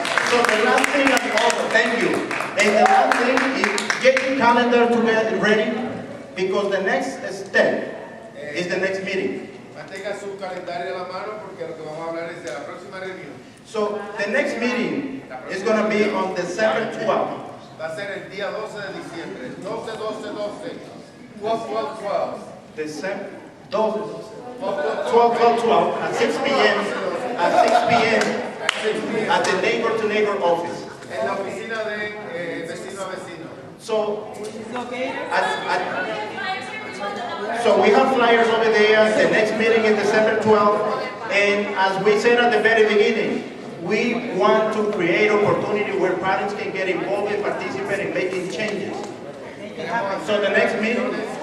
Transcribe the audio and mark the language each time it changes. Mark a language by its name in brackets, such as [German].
[English] So the last thing, thank you. And the last thing is get your calendar to get ready because the next step is the next meeting. [Spanish] Mantenga su calendario a la mano porque lo que vamos a hablar es de la próxima reunión. [English] So the next meeting is going to be on December 12th. [Spanish] Va a ser el día 12 de diciembre. [English] 12, 12, 12. 12, 12, 12. December 12, 12 at 6 p.m. At 6 p.m. at the neighbor-to-neighbor office. [Spanish] En la oficina de vecino a vecino. [English] So, so we have flyers over there. The next meeting is December 12th. And as we said at the very beginning, we want to create opportunity where parents can get involved and participate in making changes. So the next meeting,